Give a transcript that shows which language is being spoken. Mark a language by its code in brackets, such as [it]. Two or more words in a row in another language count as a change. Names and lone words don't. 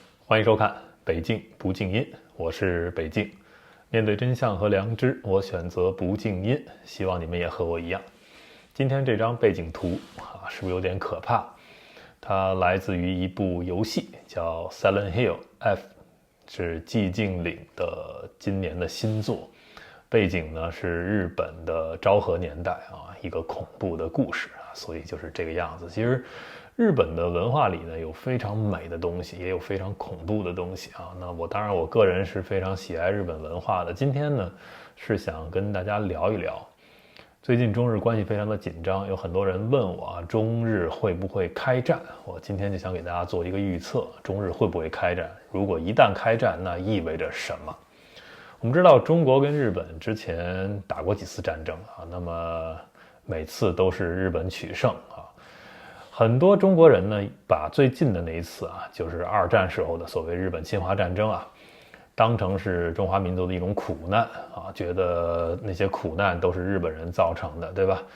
[zh] 歡迎收看北境不靜音，我是北境。面對真相和良知，我選擇不靜音，希望你們也和我一樣。今天這張背景圖是不是有點可怕？它來自於一部遊戲，叫 Silent Hill F， 是寂靜嶺的今年的新作。背景呢是日本的昭和年代一個恐怖的故事所以就是這個樣子。其實日本的文化裡呢有非常美的東西，也有非常恐怖的東西那當然我個人是非常喜愛日本文化的。今天呢是想跟大家聊一聊，最近中日關係非常的緊張，有很多人問我中日會不會開戰。我今天就想給大家做一個預測，中日會不會開戰？如果一旦開戰，那意味着什麼？我們知道中國跟日本之前打過幾次戰爭那麼每次都是日本取勝很多中國人呢把最近的那一次就是二戰時候的所謂日本侵华戰爭當成是中華民族的一種苦難覺得那些苦難都是日本人造成的，對吧？